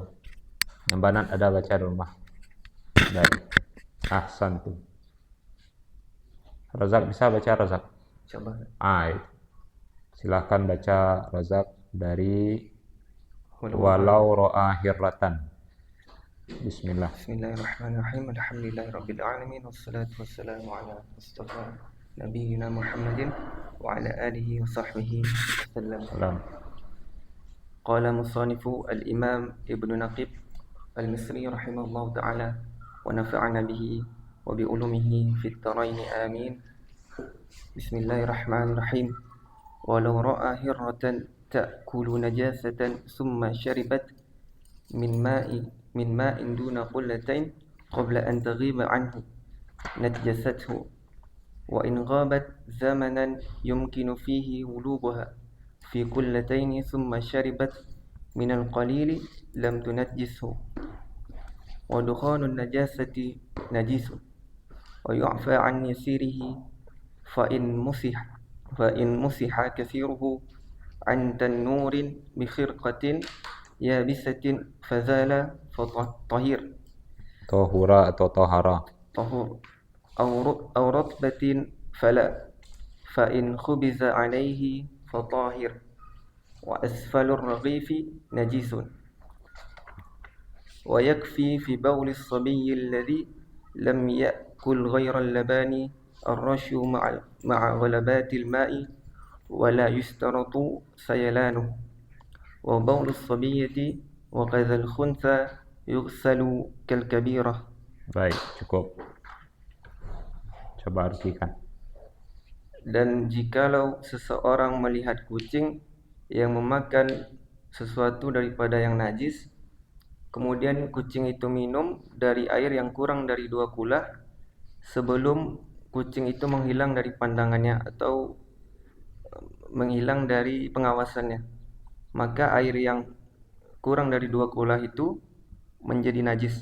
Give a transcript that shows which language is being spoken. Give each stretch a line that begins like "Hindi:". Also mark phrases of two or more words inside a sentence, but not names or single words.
Indonesian: Yang Banat ada baca di rumah? Ada. Ahsan tuh. Razak bisa baca, Razak? Coba. Silahkan baca Razak dari
Arabic: ولو رأى هرة. Bismillah. بسم الله الرحمن الرحيم. الحمد لله رب العالمين والصلاة والسلام على المصطفى نبينا محمد وعلى آله وصحبه وسلم. قال مصنف الإمام ابن النقيب المصري رحمه الله تعالى ونفعنا به وبعلومه في الدارين آمين. بسم الله الرحمن الرحيم. ولو رأى هرة تأكل نجاسة ثم شربت من ماء دون قلتين قبل أن تغيب عنه نجاسته وإن غابت زمنا يمكن فيه ولوغها في قلتين ثم شربت من القليل لم تنجسه ودخان النجاسة نجس ويعفى عن يسيره فإن مسح كثيره عن تنور بخرقة يابسة فزال فطاهر
Indonesian: Tohura atau tohara?
Arabic: طهور أو رطبة فلا فإن خبز عليه فطاهر وأسفل الرغيف نجس ويكفي في بول الصبي الذي لم يأكل غير اللبن الرش مع غلبة الماء ولا يشترط سيلانه وبول الصبية وكذا الخنثى يغسل كالكبيرة.
Indonesian: Baik, cukup. Coba artikan. Dan jikalau seseorang melihat kucing yang memakan sesuatu daripada yang najis, kemudian kucing itu minum dari air yang kurang dari 2 kulah sebelum kucing itu menghilang dari pandangannya atau menghilang dari pengawasannya, maka air yang kurang dari 2 kulah itu menjadi najis.